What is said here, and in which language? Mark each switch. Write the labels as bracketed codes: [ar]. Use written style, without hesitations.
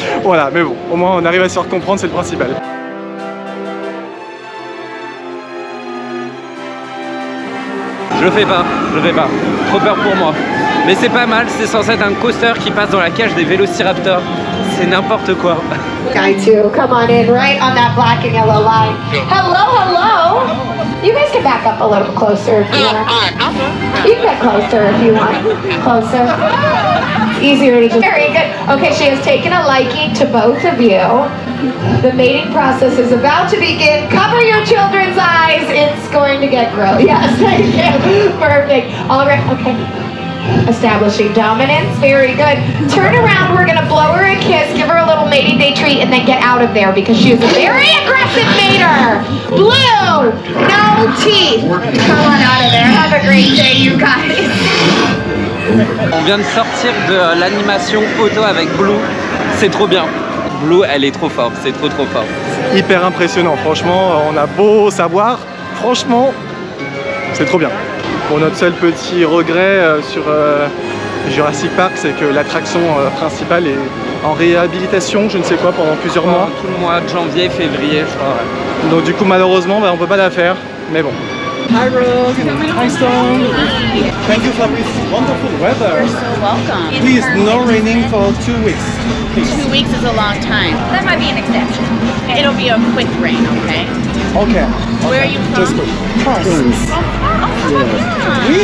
[fr] Voilà, mais bon, au moins on arrive à se faire comprendre, c'est le principal. Je le fais pas. Trop peur pour moi. Mais c'est pas mal, c'est censé être un coaster qui passe dans la cage des vélociraptors. C'est n'importe quoi. [en] Guy 2, come on in, right on that black and yellow line. Hello. You guys can back up a little closer if you want. You can get closer if you want. Closer. Easier to just. Very good. Okay, she has taken a liking to both of you. The mating process is about to begin. Cover your children's eyes. It's going to get gross. Yes, thank you. Perfect. All right, okay. Establishing dominance, very good. Turn around, we're gonna blow her a kiss, give her a little mating day treat, and then get out of there because she is a very aggressive mater. Blue, no teeth. Come on out of there. Have a great day, you guys. [fr] On vient de sortir de l'animation photo avec Blue, c'est trop bien. Blue, elle est trop forte, c'est trop fort. Hyper impressionnant, franchement, on a beau savoir, franchement, c'est trop bien. Bon, notre seul petit regret sur Jurassic Park, c'est que l'attraction principale est en réhabilitation, je ne sais quoi, pendant plusieurs mois. Tout le mois de janvier, février, je crois. Ouais. Donc du coup, malheureusement, on peut pas la faire, mais bon. [en] Hi Rogue, hi Storm. Thank you for this wonderful weather. You're so welcome. Please, no raining for 2 weeks. Please. 2 weeks is a long time. That might be an exception. It'll be a quick rain, okay? Okay. Where are you from? Just good. France. Yeah.